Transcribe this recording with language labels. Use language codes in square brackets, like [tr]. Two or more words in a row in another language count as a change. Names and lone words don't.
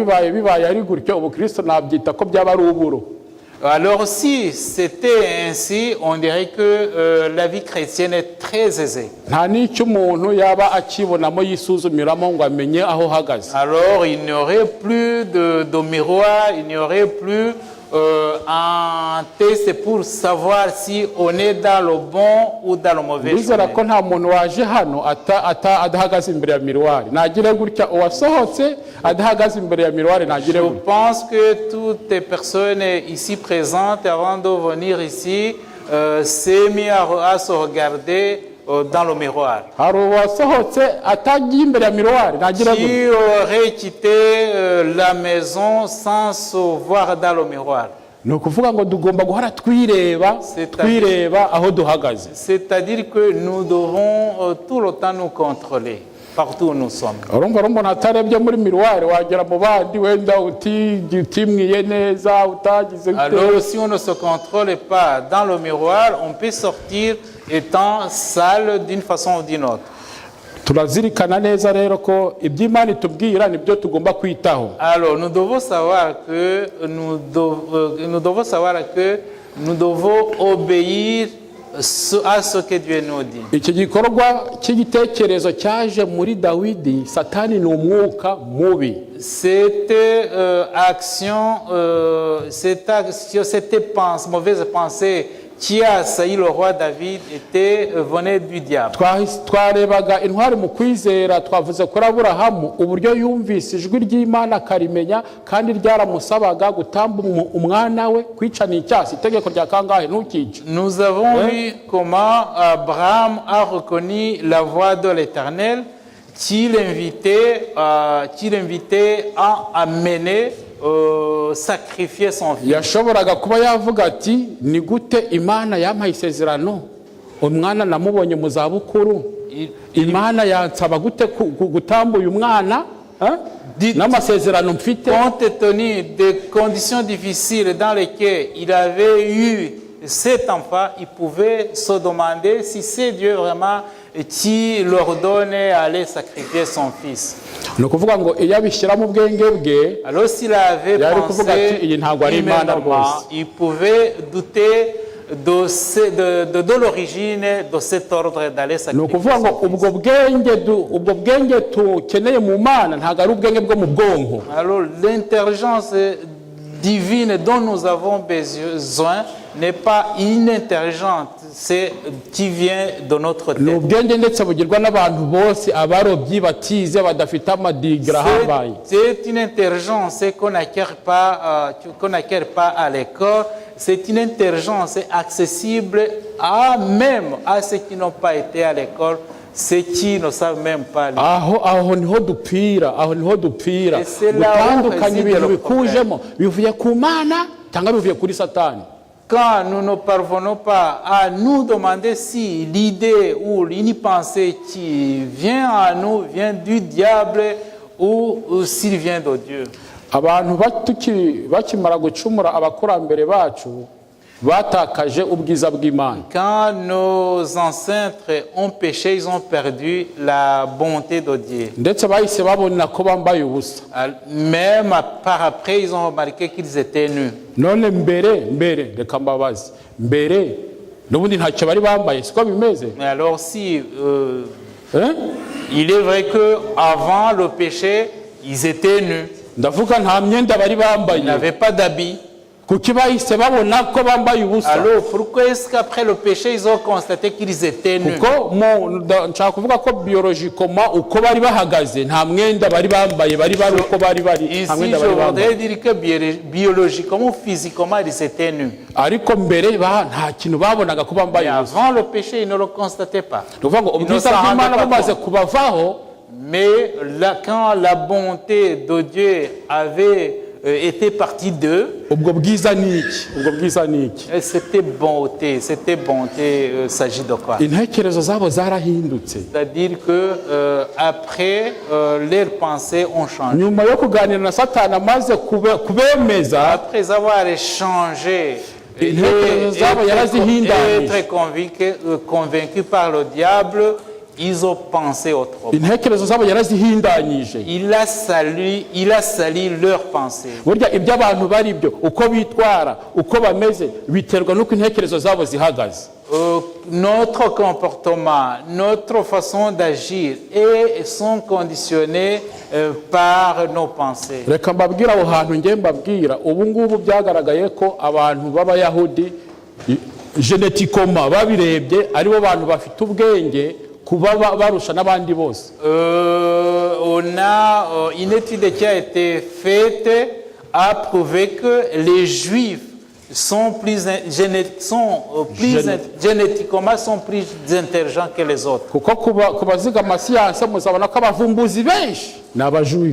[fr] Alors si c'était ainsi, on dirait que la vie chrétienne est très aisée. Alors il n'y aurait plus de miroir, il n'y aurait plus un test pour savoir si on est dans le bon ou dans le mauvais [rw] ndizera [fr] chemin. [rw] ko nta muntu waje hano adahagaze imbere ya miruwari nagire gutya uwasohotse adahagaze imbere ya miruwari nagire [fr] Je [rw] gutya [fr] pense que toutes les personnes ici présentes, avant de venir ici, s'est mis à se regarder dans le miroir. [rw] hari uwasohotse atagiye imbere ya miruwari nagire gutya [fr] Qui aurait quitté la maison sans se voir dans le miroir? [rw] ni ukuvuga ngo tugomba guhora twireba aho duhagaze. [fr] C'est-à-dire que nous devons tout le temps nous contrôler, partout où nous sommes. [rw] urumva umuntu atarebye muri miruwari wagera mu bandi wenda utimwiye neza utagize [fr] Alors si on ne se contrôle pas dans le miroir, on peut sortir étant sale d'une façon ou d'une autre. [rw] turazirikana neza rero ko iby'Imana itubwira nibyo tugomba kwitaho. [fr] Alors nous devons savoir que nous devons obéir à ce que Dieu nous dit. [rw] iki gikorwa cy'igitekerezo cyaje muri Dawidi. Satani ni umwuka mubi. [fr] Cette mauvaise pensée qui a assailli le roi David venait du diable. [rw] twarebaga intwari mu kwizera twavuze kuri Aburahamu uburyo yumvise ijwi ry'Imana akarimenya kandi ryaramusabaga gutamba umwana we kwicana icyasi itegeko rya kangahe ntukice. [fr] Nous avons vu comment Abraham a reconnu la voix de l'Éternel qui l'invitait à amener sacrifier son fils. [rw] yashoboraga kuba yavuga ati ni gute Imana yampaye isezerano umwana namubonye mu zabukuru Imana yansaba gute gutamba uyu mwana n'amasezerano mfite. [fr] Compte tenu des conditions difficiles dans lesquelles il avait eu cet enfant, il pouvait se demander si c'est Dieu vraiment qui leur donnait à aller sacrifier son fils. [rw] ni ukuvuga ngo iyo abishyira mu bwenge bwe [fr] Alors s'il avait pensé humainement, il pouvait douter de l'origine de cet ordre d'aller [rw] ni [fr] sacrifier [rw] ukuvuga ngo [fr] son fils. [rw] ubwo bwenge tukeneye mu Mana ntabwo ari ubwenge bwo mu bwonko. [fr] Alors l'intelligence divine dont nous avons besoin n'est pas une intelligence, c'est qui vient de notre [rw] ni [fr] tête. [rw] ubwenge ndetse bugirwa n'abantu bose abarobyi batize badafite amadigira ahambaye. [fr] C'est une intelligence qu'on n'acquiert pas à l'école. C'est une intelligence accessible même à ceux qui n'ont pas été à l'école, ceux qui ne savent même pas lire. [rw] aho niho dupfira [fr] Et c'est là où [rw] gutandukanya [fr] réside [rw] ibintu [fr] le [rw] bikujemo bivuye ku Mana cyangwa bivuye kuri Satani. [fr] Quand nous ne parvenons pas à nous demander si l'idée ou une pensée qui vient à nous vient du diable ou s'il vient de Dieu. [rw] abantu bakimara gucumura abakurambere bacu batakaje ubwiza bw'Imana. [fr] Quand nos ancêtres ont péché, ils ont perdu la bonté de Dieu. [rw] ndetse bahise babona ko bambaye ubusa. [fr] Même par après, ils ont remarqué qu'ils étaient nus. [rw] none mbere reka mbabazi mbere n'ubundi ntacyo bari bambaye siko bimeze. [fr] Mais alors si il est vrai que avant le péché, ils étaient nus. [rw] ndavuga nta myenda bari bambaye. [fr] Ils n'avaient pas d'habits. [rw] kuki bahise babona ko bambaye ubusa. [fr] Alors pourquoi est-ce qu'après le péché, ils ont constaté qu'ils étaient nus? [rw] kuko nshaka kuvuga ko biologically uko bari bahagaze nta mwenda bari bambaye bari uko bari [fr] Ici, je voudrais dire que biologiquement ou physiquement, ils étaient nus. [rw] ariko mbere nta kintu babonaga ko bambaye [fr] Et [rw] ubusa. [fr] avant le péché, ils ne le constataient pas. [rw] ni ukuvuga ngo ubwiza bw'Imana bumaze kubavaho. [fr] Mais quand la bonté de Dieu avait été partie d'eux, [rw] ubwo bwiza ni iki? [fr] c'était bonté s'agit de quoi? [rw] intekerezo zabo zarahindutse. [fr] C'est-à-dire que après leurs pensées ont changé. [rw] nyuma yo kuganira na Satani amaze kubemeza [fr] Après avoir échangé [rw] intekerezo zabo yarazihindanye. [fr] être convaincu par le diable, Ils ont pensé autrement. [rw] intekerezo zabo yarazihindanyije. [fr] Il a sali leurs pensées. [rw] Burya ibyo abantu bari byo uko bitwara uko bameze biterwa n'uko intekerezo zabo zihagaze. [fr] Notre comportement, notre façon d'agir sont conditionnés par nos pensées. [rw] Reka mbabwira aho hantu ngiye mbabwira ubu ngubu byagaragaye ko abantu b'abayahudi genetikoma babirebye aribo bantu bafite ubwenge kuba barusha n'abandi bose. [fr] On a une étude qui a été faite a prouvé que les juifs sont génétiquement plus intelligents que les autres. [rw] Kuko kubaziga amasiyanse muzabona ko abavumbuzi benshi ni abajuifu.